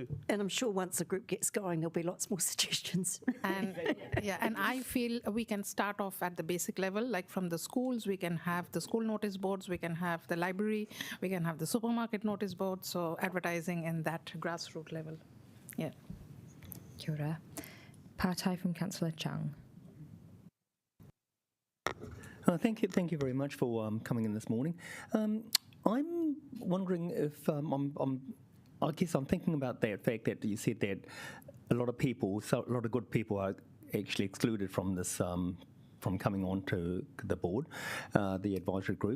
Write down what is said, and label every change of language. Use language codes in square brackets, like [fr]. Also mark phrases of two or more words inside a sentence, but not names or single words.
[en] And I'm sure once the group gets going, there'll be lots more suggestions. And yeah, and I feel we can start off at the basic level, like from the schools, we can have the school notice boards, we can have the library, we can have the supermarket notice boards, so advertising in that grassroots level. Yeah. [mi] Kia ora. Pātai [en] from Councillor Chung. Thank you very much for coming in this morning. I'm wondering if I guess I'm thinking about that fact that you said that a lot of people, so a lot of good people are actually excluded from this, from coming on to the board, the advisory group.